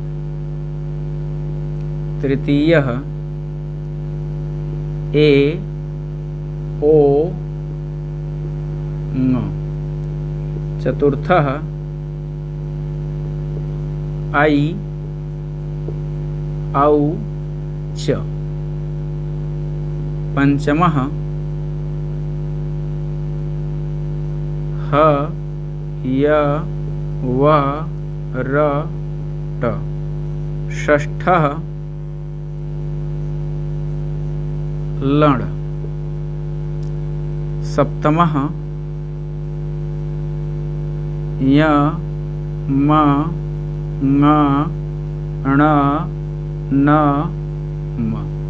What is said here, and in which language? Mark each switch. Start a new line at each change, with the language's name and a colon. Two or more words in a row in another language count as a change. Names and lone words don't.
Sanskrit: तृतीयः ए ओ ङ। चतुर्थः ऐ औ च। पंचमः ह य व र ट। षष्ठः लण्। सप्तमः य म ङ ण न म।